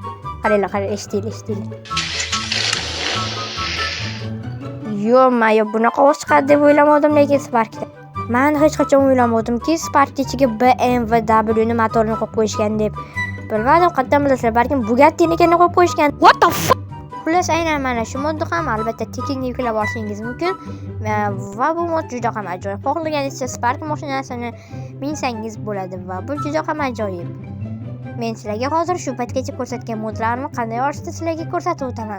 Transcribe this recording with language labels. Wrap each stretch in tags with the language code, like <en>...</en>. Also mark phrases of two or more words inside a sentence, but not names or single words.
<uz>Qaranglar, eshitdinglar. Yo'q, bunaqa ovoz chiqadi deb o'ylamadim, lekin Sparkda. Men hech qachon o'ylamadimki, Spark ichiga BMW ni motorini qo'yib qo'yishgan deb. Bilmadim, qayerdan bilasizlar, balkim Bugatti'nikini qo'yib qo'yishgan.</uz> <en>What the fuck?</en> <uz>Xullas, aynan mana shu modni ham albatta tekinga yuklab olishingiz mumkin va bu mod juda ham ajoyib. Xohlaganingizcha Spark mashinasini minsangiz bo'ladi va bu juda ham ajoyib. Men sizlarga hozir shu paytgacha ko'rsatgan modlarni qanday olishni sizlarga ko'rsatib o'taman.</uz>